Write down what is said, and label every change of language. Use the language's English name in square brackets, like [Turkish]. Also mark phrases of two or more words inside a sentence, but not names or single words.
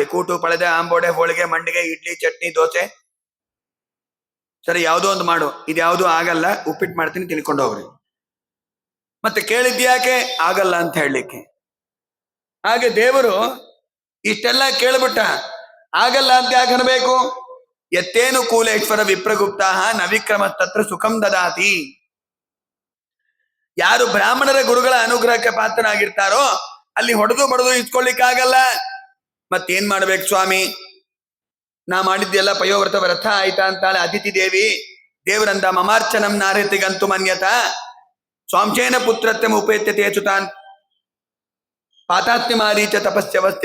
[Kannada] ಕೂಟು, ಪಳೆದೆ, ಆಂಬೋಡೆ, ಹೋಳಿಗೆ, ಮಂಡಿಗೆ, ಇಡ್ಲಿ, ಚಟ್ನಿ, ದೋಸೆ, ಸರಿ ಯಾವುದೋ ಒಂದು ಮಾಡು. ಇದ್ಯಾವುದೂ ಆಗಲ್ಲ, ಉಪ್ಪಿಟ್ಟು ಮಾಡ್ತೀನಿ, ತಿನ್ಕೊಂಡು ಹೋಗ್ರಿ. ಮತ್ತೆ ಕೇಳಿದ್ಯಾಕೆ? ಆಗಲ್ಲ ಅಂತ ಹೇಳಲಿಕ್ಕೆ. ಹಾಗೆ ದೇವರು ಇಷ್ಟೆಲ್ಲ ಕೇಳ್ಬಿಟ್ಟ, ಆಗಲ್ಲ ಅಂತ ಯಾಕೆ ಅನ್ಬೇಕು? [Sanskrit] ಎತ್ತೇನು ಕೂಲೇಶ್ವರ ವಿಪ್ರಗುಪ್ತ ನವಿಕ್ರಮ ತತ್ರ ಸುಖಂ ದದಾತಿ. [Kannada] ಯಾರು ಬ್ರಾಹ್ಮಣರ ಗುರುಗಳ ಅನುಗ್ರಹಕ್ಕೆ ಪಾತ್ರನಾಗಿರ್ತಾರೋ ಅಲ್ಲಿ ಹೊಡೆದು ಬಡದು ಇಸ್ಕೊಳ್ಳಿಕ್ಕಾಗಲ್ಲ. ಮತ್ತೇನ್ ಮಾಡ್ಬೇಕು ಸ್ವಾಮಿ? ನಾ ಮಾಡಿದ್ದೆಲ್ಲ ಪಯೋವ್ರತ ವ್ರತ ಆಯ್ತಾ ಅಂತಾಳೆ ಅದಿತಿ ದೇವಿ. [Sanskrit] ದೇವರಂದ, ಮಮಾರ್ಚನಂ ನಾರತಿಗಂತು ಮನ್ಯತ ಸ್ವಾಂಶೇನ ಪುತ್ರತ್ವಂ ಉಪೇತ್ಯತೆ ಸುತಾನ್ ಪಾತಾತ್ಮ್ಯ ಮಾರೀಚ ತಪಸ್ಯವಸ್ಥಿತ.